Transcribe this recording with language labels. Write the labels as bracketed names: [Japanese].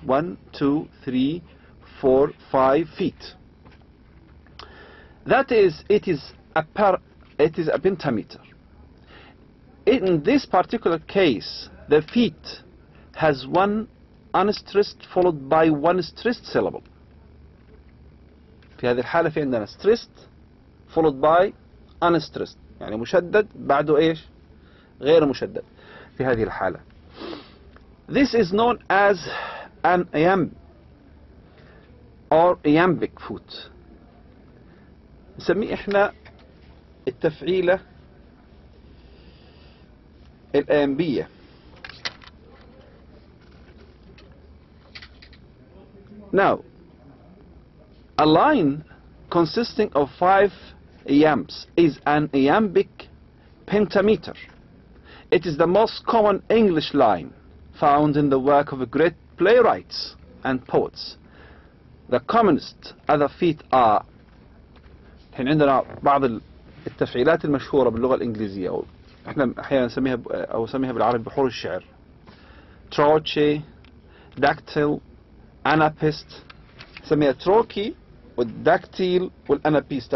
[English] 1, 2, 3, 4, 5 feet. That is, it is a pentameter. In this particular case, the feet has one unstressed followed by one stressed syllable. [Arabic] في هذه الحالة في عندنا [English] stressed followed by unstressed، [Arabic] يعني مشدد بعده ايش؟ غير مشدد. في هذه الحالة [English] this is known as an iamb or iambic foot. [Arabic] نسميه احنا التفعيلة الأيامبية. [English] Now, a line consisting of 5 iambs is an iambic pentameter. It is the most common English line found in the work of great playwrights and poets. The commonest other feet are. [Arabic] الحين عندنا بعض التفعيلات المشهورة باللغة الإنجليزية، أو احنا أحيانا نسميها بالعربي بحور الشعر. تروتشي، داكتيل، أنابيست. نسميها تروكي والداكتيل والأنابيست.